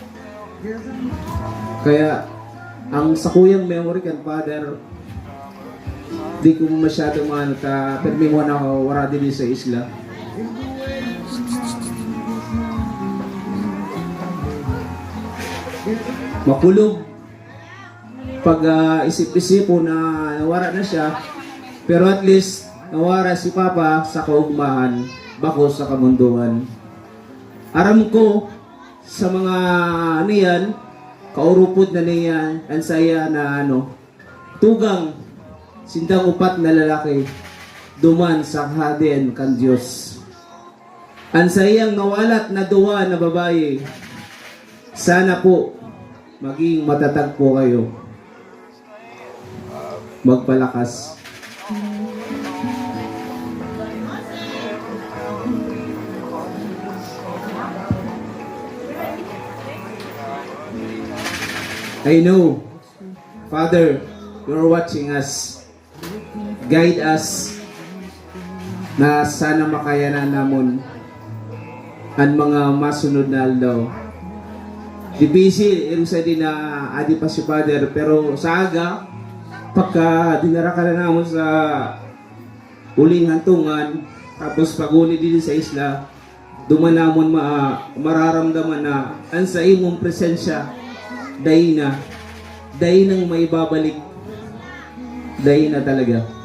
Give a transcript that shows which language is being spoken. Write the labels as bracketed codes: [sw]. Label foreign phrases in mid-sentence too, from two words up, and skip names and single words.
[bik] Kaya, ang sakuyang memory kan Father, di ko masyado permiwan ako wala din sa isla. Makulog pag isip-isip po na nawara na siya, pero [en] at least [bik] nawara si Papa sa kaugmahan, bako sa kamunduan. Aram ko sa mga niyan, kaurupod na niyan, ang saya na tugang sindang upat na lalaki, duman sa hadian kan Diyos. Ang sayang nawalat na duwa na babae, sana po maging matatag po kayo. Magpalakas. [en] I know, Father, you're watching us. Guide us [bik] na sana makayanan namon ang mga masunod na aldaw. Di busy, irusa din na adi pa si Father, pero sa aga, pagka dinara ka na naman sa uling hantungan, tapos pag-uli din sa isla, duman namon mararamdaman na ang sa imong presensya, dahi nang may babalik, dahi na talaga.